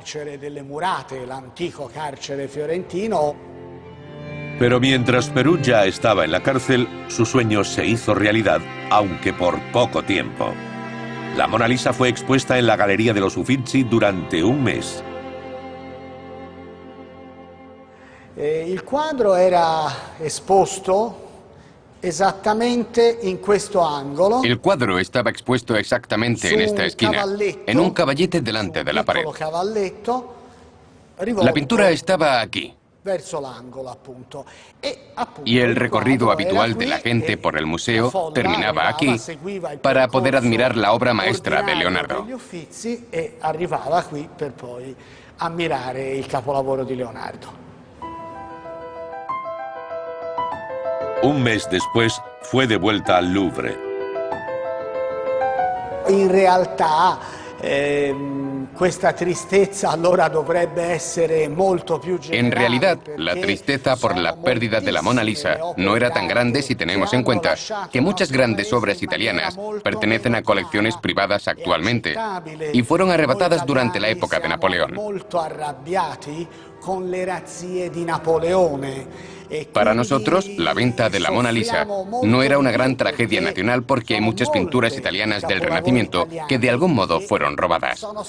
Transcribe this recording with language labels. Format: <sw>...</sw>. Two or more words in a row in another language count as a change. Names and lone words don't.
<es>Pero mientras Perugia estaba en la cárcel, su sueño se hizo realidad, aunque por poco tiempo. La Mona Lisa fue expuesta en la Galería de los Uffizi durante 1 mes.</es> <it>Il quadro era esposto esattamente in questo angolo.</it> <es>El cuadro estaba expuesto exactamente en esta esquina, en un caballete delante de la pared. La pintura estaba aquí. Y el recorrido habitual de la gente por el museo terminaba aquí para poder admirar la obra maestra de Leonardo.</es> <it>E arrivava qui per poi ammirare il capolavoro di Leonardo.</it> <es>1 mes después, fue devuelta al Louvre.</es> <it>In realtà questa tristezza allora dovrebbe essere molto più generale.</it> <es>En realidad, la tristeza por la pérdida de la Mona Lisa no era tan grande si tenemos en cuenta que muchas grandes obras italianas pertenecen a colecciones privadas actualmente y fueron arrebatadas durante la época de Napoleón. Para nosotros, la venta de la Mona Lisa no era una gran tragedia nacional porque hay muchas pinturas italianas del Renacimiento que de algún modo fueron robadas.</es>